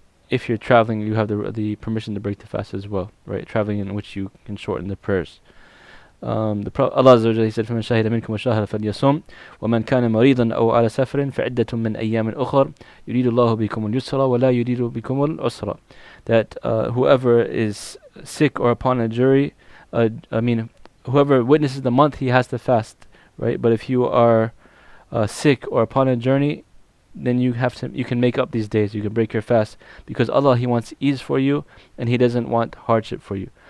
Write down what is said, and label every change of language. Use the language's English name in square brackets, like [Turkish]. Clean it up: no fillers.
[English] if you're traveling, you have the permission to break the fast as well, right? Traveling in which you can shorten the prayers. Allah Azza wa Jalla, he said, [Arabic] فَمَنْ شَهِدَ مِنْكُمُ الشَّهْرَ فَلْيَصُمْ وَمَنْ كَانَ مَرِيضًا أَوْ عَلَى سَفَرٍ فَعِدَّةٌ مِنْ أَيَّامٍ أُخَرَ يُرِيدُ اللَّهُ بِكُمُ الْيُسْرَ وَلَا يُرِيدُ بِكُمُ الْعُسْرَ. [English] That whoever is sick or upon a jury, whoever witnesses the month, he has to fast, right? But if you are sick or upon a journey, then you can make up these days. You can break your fast because Allah, He wants ease for you, and He doesn't want hardship for you.